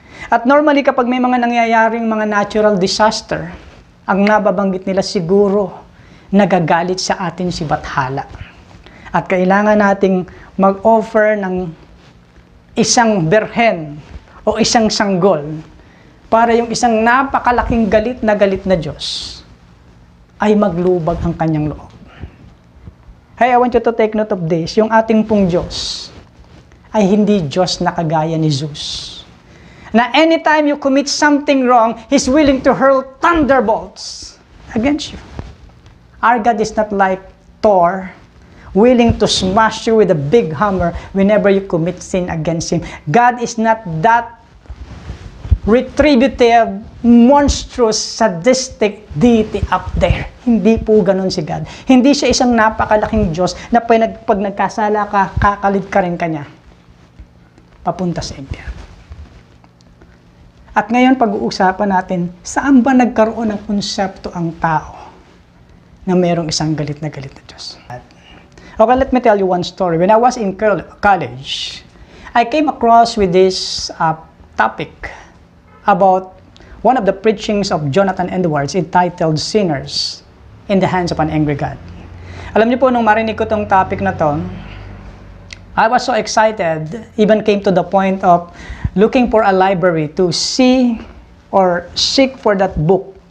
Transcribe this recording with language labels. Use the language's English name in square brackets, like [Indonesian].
[Filipino] At normally kapag may mga nangyayaring mga natural disaster, ang nababanggit nila siguro nagagalit sa atin si Bathala. At kailangan nating mag-offer ng isang berhen o isang sanggol para yung isang napakalaking galit na Diyos ay maglubag ang kanyang loob. [English] Hey, I want you to take note of this. [Filipino] Yung ating pong Diyos ay hindi Diyos na kagaya ni Zeus. [English] Na anytime you commit something wrong, He's willing to hurl thunderbolts against you. Our God is not like Thor, willing to smash you with a big hammer whenever you commit sin against Him. God is not that retributive, monstrous, sadistic deity up there. [Filipino] Hindi po ganun si God. Hindi siya isang napakalaking Diyos na pag nagkasala ka, kakalit ka rin kanya papunta sa impyerno. At ngayon pag-uusapan natin, saan ba nagkaroon ng konsepto ang tao na mayroong isang galit na Diyos? [English] Okay, let me tell you one story. When I was in college, I came across with this topic about one of the preachings of Jonathan Edwards entitled Sinners in the Hands of an Angry God. [Filipino] Alam niyo po, nung marinig ko tong topic na to, [English] I was so excited, even came to the point of looking for a library to see or seek for that book.